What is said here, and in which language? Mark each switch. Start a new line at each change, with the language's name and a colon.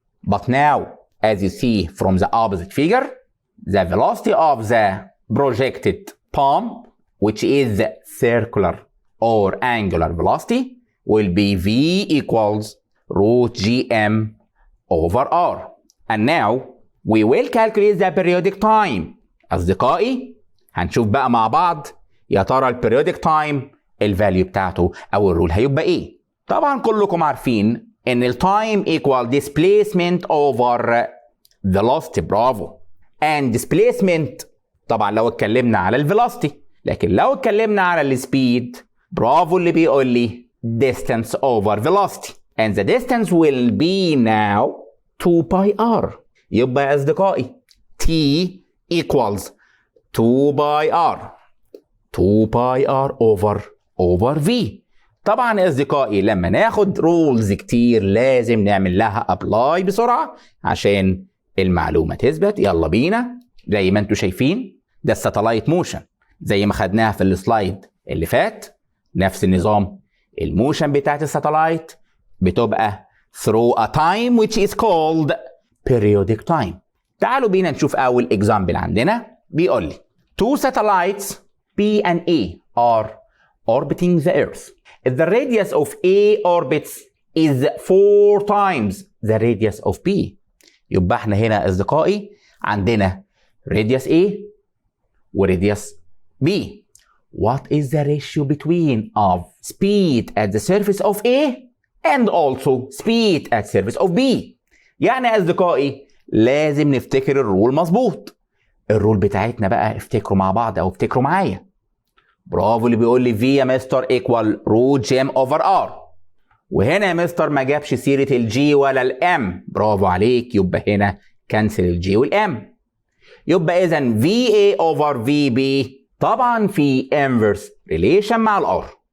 English: But now, as you see from the opposite figure, the velocity of the projected palm, which is the circular or angular velocity, will be v equals root gm over r. And now, we will calculate the periodic time.
Arabic: أصدقائي، هنشوف بقى مع بعض يا ترى البريودك تايم الفاليو بتاعته او الرول هيبقى ايه. طبعا كلكم عارفين ان التايم
English: equal displacement over velocity.
Arabic: برافو.
English: and displacement
Arabic: طبعا لو اتكلمنا على الفيلوسيتي، لكن لو اتكلمنا على السبيد برافو اللي بيقول لي
English: distance over velocity and the distance will be now 2 pi r.
Arabic: يبقى يا اصدقائي
English: t equals 2 pi r
Arabic: 2 باي ار اوفر في. طبعا يا اصدقائي لما ناخد رولز كتير لازم نعمل لها ابلاي بسرعه عشان المعلومه تثبت. يلا بينا. زي ما انتم شايفين ده الساتلايت موشن زي ما خدناها في السلايد اللي فات. نفس النظام الموشن بتاعت الساتلايت بتبقى
English: through a time which is called periodic time.
Arabic: تعالوا بينا نشوف اول اكزامبل عندنا. بيقول لي
English: two satellites B and A are orbiting the Earth. If the radius of A orbits is 4 times the radius of B.
Arabic: يبقى احنا هنا أصدقائي عندنا radius A و radius B.
English: What is the ratio between of speed at the surface of A and also speed at surface of B؟
Arabic: يعني يا أصدقائي لازم نفتكر الرول مظبوط. الرول بتاعتنا بقى افتكروا مع بعض او افتكروا معايا. برافو اللي بيقول لي في يا مستر ايكوال روت جيم اوفر ار. وهنا يا مستر ما جابش سيره الجي ولا الام. برافو عليك. يبقى هنا كنسل الجي والام. يبقى اذا في اي اوفر في بي طبعا في انفرس ريليشن مع الار.